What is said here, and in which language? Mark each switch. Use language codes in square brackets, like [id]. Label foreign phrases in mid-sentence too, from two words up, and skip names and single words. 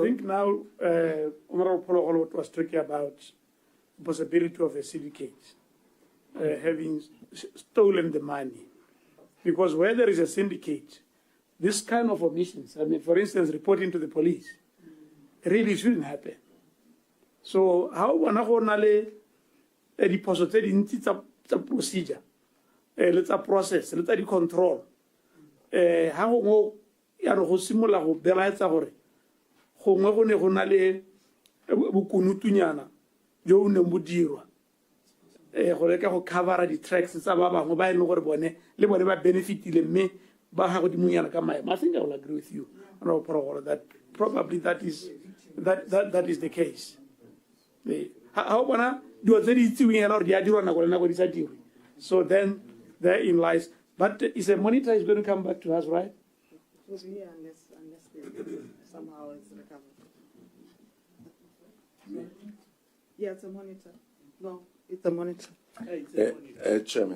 [en] I think now Honorable Polo was talking about the possibility of a syndicate having stolen the money. Because where there is a syndicate, this kind of omissions, for instance, reporting to the police, really shouldn't happen. [tn] So how wana go na le diphoso tse dintsi tsa procedure, le tsa process, le tsa di control. Ha go ya go simola go belaetsa gore gongwe go ne go na le bokunutunyana jo o ne mo dirwa go leka go cover di tracks tsa ba bangwe ba ile gore bone le bone ba benefitile mme ba ha go dimunyana ka maemo. [en] I think I will agree with you that probably that is the case. [tn] How bona do tse di tsiweng hela gore di a dirwa nako le nako di sa dirwe. [en] So then therein lies. But is a monitor is going to come back to us, right? It will be here unless somehow it's recovered. Yeah, it's a monitor. No, it's a monitor. Chairman.